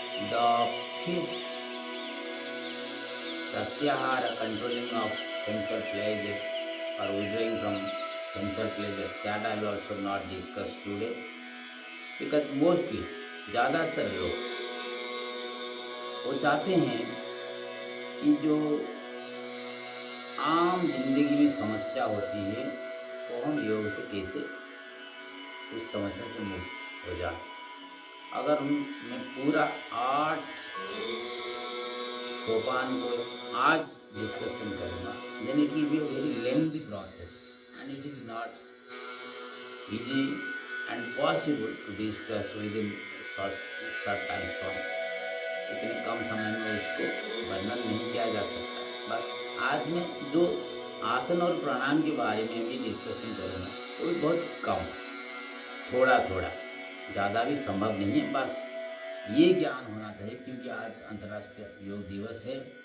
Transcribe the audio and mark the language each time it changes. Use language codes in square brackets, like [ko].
[en] The 5th, pratyahara, controlling of sensual pleasures or withdrawing from sensual pleasures, that I will also not discuss today, because mostly [hi] ज़्यादातर लोग वो चाहते हैं कि जो आम जिंदगी में समस्या होती है वो हम योग से कैसे उस समस्या से मुक्त हो जाए। अगर मैं पूरा 8 सोपान को आज डिस्कशन करूँगा, [en] then it will be a very lengthy process and it is not easy and possible to discuss within short time span. [hi] इतने कम समय में उसको वर्णन नहीं किया जा सकता। बस आज मैं जो आसन और प्राणायाम के बारे में भी डिस्कशन करूँगा वो भी बहुत कम, थोड़ा थोड़ा, ज़्यादा भी संभव नहीं है। बस ये ज्ञान होना चाहिए क्योंकि आज अंतर्राष्ट्रीय योग दिवस है।